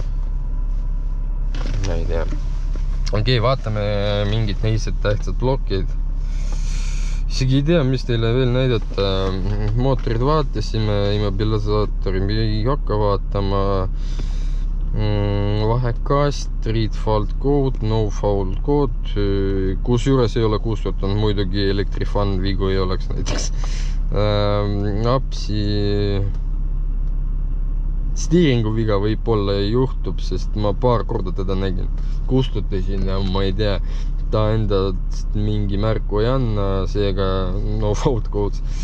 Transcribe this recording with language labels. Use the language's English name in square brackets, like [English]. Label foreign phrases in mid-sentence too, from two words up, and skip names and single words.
[Estonian] Ma ei tea. Okei, vaatame mingid neised tähtsad blokid. Isegi ei tea, mis teile veel näidata. Mootorid vaatasime, immobilisaatori ei hakka vaatama. Vahekast, [English] read fault code, no fault code. [Estonian] Kus juures ei ole kustutanud, muidugi Electrifan vigu ei oleks näiteks. Apsi steeringu viga võib-olla juhtub, sest ma paar korda teda nägin. Kustutasin ja ma ei tea, ta endast mingi märku ei anna, seega [English] no fault codes.